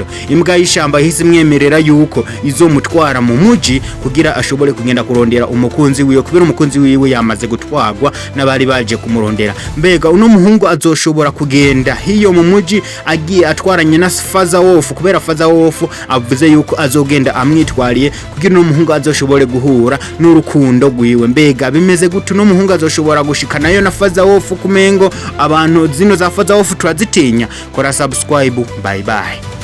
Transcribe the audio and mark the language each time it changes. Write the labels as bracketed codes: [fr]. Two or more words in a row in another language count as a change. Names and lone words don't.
[rn] Imbwa y'ishamba hisi mwemerera yuko izomutwara mu muji kugira ashobore kugenda kurondera umukunzi wiwe, kubera umukunzi wiwe yamaze gutwagwa n'abari baje kumurondera. Mbega uno muhungu azoshobora kugenda hiyo mu muji agiye atwaranye na Father Wolf, kubera Father Wolf avuze yuko azogenda amwitwariye kugira uno muhungu azoshobore guhura n'urukundo rwiwe. Mbega bimeze gute uno muhungu azoshobora gushikanayo na Father Wolf? Kumengo abantu zino za Father Wolf turazitinya. Kora subscribe, [en] bye bye.